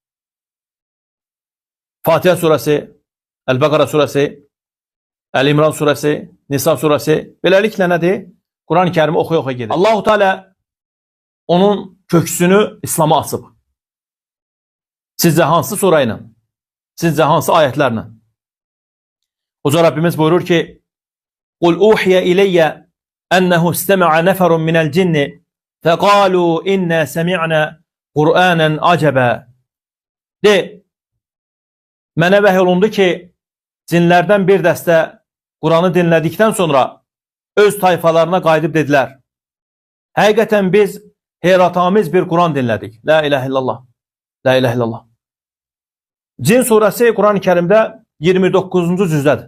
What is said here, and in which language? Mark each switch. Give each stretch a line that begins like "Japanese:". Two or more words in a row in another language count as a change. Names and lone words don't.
Azerbaijani: Fatihə surəsi, Əl-Bəqara surəsi, Əl-İmran surəsi, Nisa surəsi, beləliklə nədir? Quran-ı Kərimi oxuya-oxuya gedir. Allah-u Teala onun köksünü İslam'a asıb. Sizcə hansı surə ilə? Sizcə hansı ayətlərlə? Uca Rabbimiz buyurur ki,
Arabic: قُلْ أُوحِيَ إِلَيَّ أَنَّهُ اسْتَمَعَ نَفَرٌ مِنَ الْجِنِّ فَقَالُوا إِنَّا سَمِعْنَا قُرْآنًا عَجَبًا.
Azerbaijani: De, mənə vəhy olundu ki, cinlərdən bir dəstə Quranı dinlədikdən sonra öz tayfalarına qayıdıb dedilər. Həqiqətən biz heyratamiz bir Quran dinlədik.
Arabic: لا إله إلا الله. لا إله إلا الله.
Azerbaijani: Cin surəsi Quran-ı Kərimdə 29-cu cüzdədir.